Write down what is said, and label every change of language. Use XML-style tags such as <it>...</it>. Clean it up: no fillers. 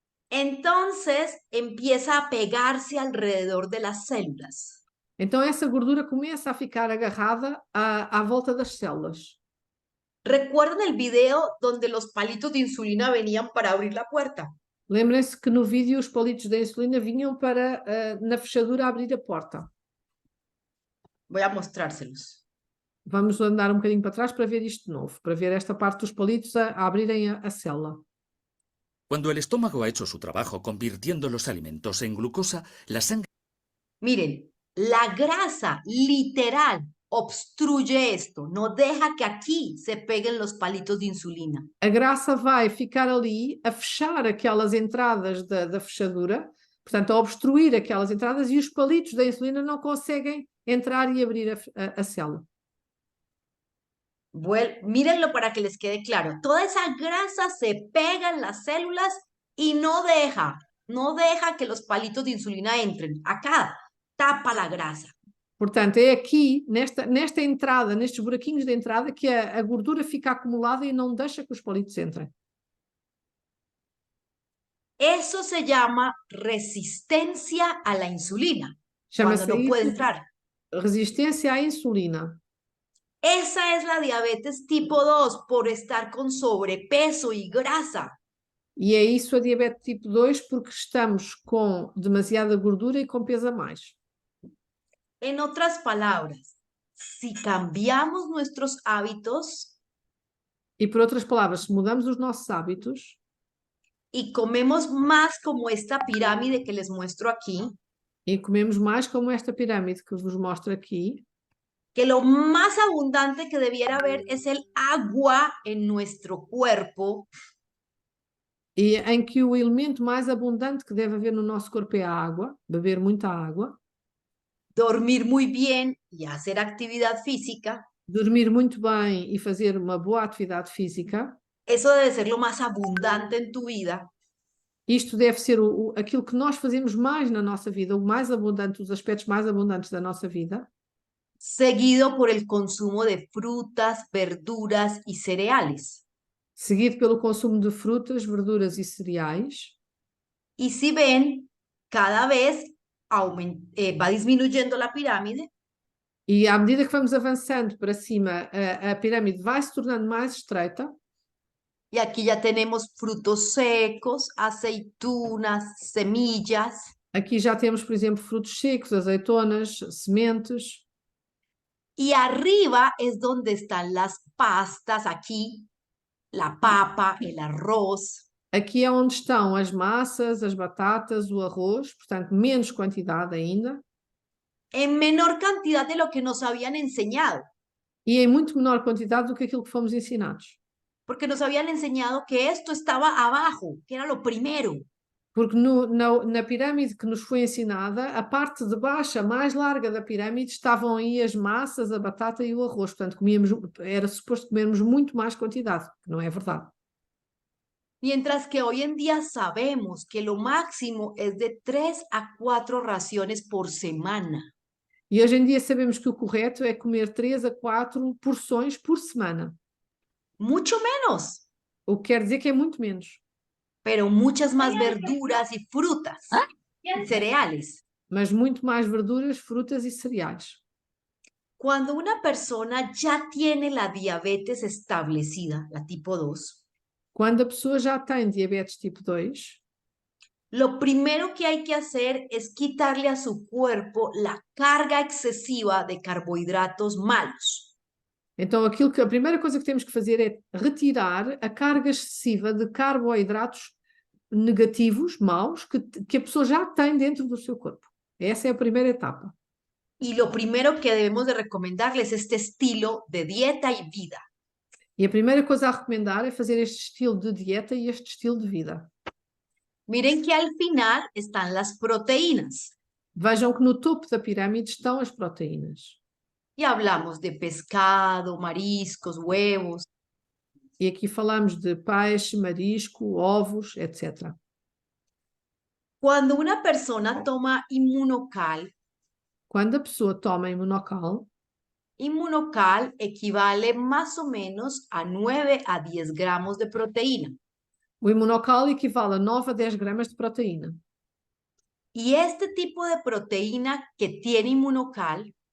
<es>Entonces empieza a pegarse alrededor de las células.</es> <pt>Então essa gordura começa a ficar agarrada à volta das células.</pt> <es>¿Recuerdan el video donde los palitos de insulina venían para abrir la puerta?</es> <pt>Lembrem-se que no vídeo os palitos da insulina vinham para, na fechadura, abrir a porta.</pt> <es>Voy a mostrárselos.</es> <pt>Vamos andar um bocadinho para trás para ver isto de novo, para ver esta parte dos palitos a abrirem a célula.</pt> <es>Cuando el estómago ha hecho su trabajo convirtiendo los alimentos en glucosa, la sangre... Miren, la grasa literal obstruye esto, no deja que aquí se peguen los palitos de insulina.</es> <pt>A grasa vai ficar ali a fechar aquelas entradas da fechadura, portanto, a obstruir aquelas entradas, e os palitos da insulina não conseguem entrar e abrir a célula.</pt> <es>Mírenlo para que les quede claro. Toda esa grasa se pega en las células y no deja que los palitos de insulina entren. Acá tapa la grasa.</es> <pt>Portanto, é aqui, nesta entrada, nestes buraquinhos de entrada, que a gordura fica acumulada e não deixa que os palitos entrem.</pt> <es>Eso se llama resistencia a la insulina. Cuando no puede entrar.</es> <pt>resistência à insulina.</pt> <es>Esa es la diabetes tipo 2 por estar con sobrepeso y grasa.</es> <pt>E é isso a diabetes tipo 2 porque estamos com demasiada gordura e com peso a mais.</pt> <es>En otras palabras, si cambiamos nuestros hábitos</es> <pt>E por outras palavras, se mudamos os nossos hábitos</pt> <es>y comemos más como esta pirámide que les muestro aquí,</es> <pt>e comemos mais como esta pirâmide que vos mostro aqui,</pt> <es>que lo más abundante que debiera haber es el agua en nuestro cuerpo,</es> <pt>e em que o elemento mais abundante que deve haver no nosso corpo é a água, beber muita água,</pt> <es>dormir muy bien y hacer actividad física,</es> <pt>dormir muito bem e fazer uma boa atividade física.</pt> <es>eso debe ser lo más abundante en tu vida.</es> <pt>Isto deve ser aquilo que nós fazemos mais na nossa vida, o mais abundante, os aspectos mais abundantes da nossa vida,</pt> <es>Seguido por el consumo de frutas, verduras y cereales.</es> <pt>seguido pelo consumo de frutas, verduras e cereais.</pt> <es>Y si ven, cada vez va disminuyendo la pirámide</es> <pt>E à medida que vamos avançando para cima, a pirâmide vai se tornando mais estreita.</pt> <es>y aquí ya tenemos frutos secos, aceitunas, semillas.</es> <pt>Aqui já temos, por exemplo, frutos secos, azeitonas, sementes.</pt> <es>Y arriba es donde están las pastas, aquí, la papa, el arroz.</es> <pt>Aqui é onde estão as massas, as batatas, o arroz, portanto, menos quantidade ainda.</pt> <es>En menor cantidad de lo que nos habían enseñado,</es> <pt>E em muito menor quantidade do que aquilo que fomos ensinados.</pt> <es>porque nos habían enseñado que esto estaba abajo, que era lo primero.</es> <pt>Porque na pirâmide que nos foi ensinada, a parte de baixo, a mais larga da pirâmide, estavam aí as massas, a batata e o arroz. Portanto, era suposto comermos muito mais quantidade, que não é verdade.</pt> <es>Mientras que hoy en día sabemos que lo máximo es de 3 a 4 raciones por semana.</es> <pt>E hoje em dia sabemos que o correto é comer 3 a 4 porções por semana.</pt> <es>Mucho menos,</es> <pt>O que quer dizer que é muito menos.</pt> <es>pero muchas más verduras y frutas y cereales.</es> <pt>Mas muito mais verduras, frutas e cereais.</pt> <es>Cuando una persona ya tiene la diabetes establecida, la tipo 2,</es> <pt>Quando a pessoa já tem diabetes tipo 2,</pt> <es>lo primero que hay que hacer es quitarle a su cuerpo la carga excesiva de carbohidratos malos.</es> <pt>então a primeira coisa que temos que fazer é retirar a carga excessiva de carboidratos negativos, maus, que a pessoa já tem dentro do seu corpo. Essa é a primeira etapa.</pt> <es>Y lo primero que debemos de recomendarles es este estilo de dieta y vida.</es> <pt>E a primeira coisa a recomendar é fazer este estilo de dieta e este estilo de vida.</pt> <es>Miren que al final están las proteínas.</es> <pt>Vejam que no topo da pirâmide estão as proteínas.</pt> <es>Y hablamos de pescado, mariscos, huevos.</es> <pt>E aqui falamos de peixe, marisco, ovos, etc.</pt> <es>Cuando una persona toma Immunocal,</es> <pt>Quando a pessoa toma imunocal,</pt> <es>Immunocal equivale más o menos a 9 a 10 gramos de proteína.</es> <pt>o imunocal equivale a 9 a 10 gramas de proteína.</pt> <es>Y este tipo de proteína que tiene Immunocal</es>